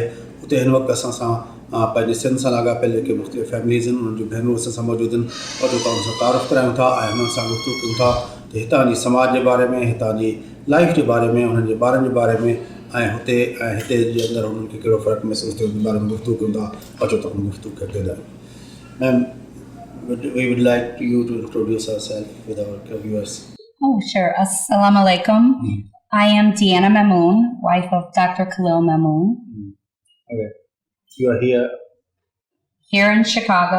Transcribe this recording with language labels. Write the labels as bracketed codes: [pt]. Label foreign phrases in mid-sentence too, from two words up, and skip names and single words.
[sd] उते हिन वक़्तु असां सां पंहिंजे सिंध सां लाॻापियल जेके मुख़्तलिफ़ फैमिलीज़ आहिनि, उन्हनि जूं भेनरूं असां सां मौजूदु आहिनि. और तव्हां सां तारुफ़ करायूं था ऐं हुननि सां गुफ़्तगू कयूं था त हितां जी समाज जे बारे में, हितां जी लाइफ जे बारे में, उन्हनि जे ॿारनि जे बारे में ऐं हिते जे अंदरि उन्हनि खे कहिड़ो फ़र्क़ु महसूसु थियो उन बारे में गुफ़्तगू कयूं था. अचो त गुफ़्तगू कयो. [en] Ma'am, we would like you to introduce yourself with our viewers. Oh, sure. [ar] السلام عليكم. [en] I am Deanna Mamoon, wife of Dr. Khalil Mamoon, Okay. You are here. here in Chicago.